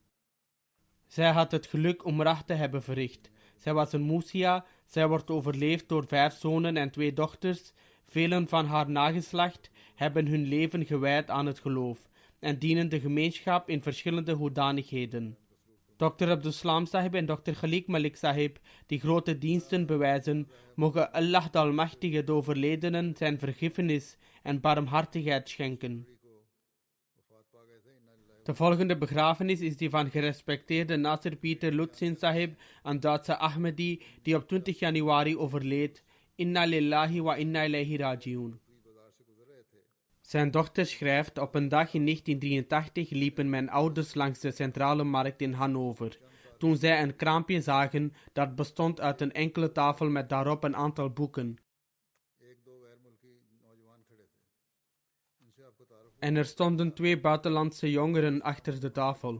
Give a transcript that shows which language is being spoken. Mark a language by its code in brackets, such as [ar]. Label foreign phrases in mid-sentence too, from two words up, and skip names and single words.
[nl] Zij had het geluk Umrah te hebben verricht. Zij was een Musia, zij wordt overleefd door 5 zonen en 2 dochters. Velen van haar nageslacht hebben hun leven gewijd aan het geloof en dienen de gemeenschap in verschillende hoedanigheden. Dr. Abdul Salam Sahib en Dr. Khalik Malik Sahib, die grote diensten bewijzen, mogen Allah de Almachtige de overledenen zijn vergiffenis en barmhartigheid schenken. De volgende begrafenis is die van gerespecteerde Nasir Peter Lutsin Sahib, een Duitse Ahmadi, die op 20 januari overleed. [ar] إنا لله وإنا إليه راجعون. [nl] Zijn dochter schrijft: op een dag in 1983 liepen mijn ouders langs de centrale markt in Hannover, toen zij een kraampje zagen dat bestond uit een enkele tafel met daarop een aantal boeken. En er stonden 2 buitenlandse jongeren achter de tafel.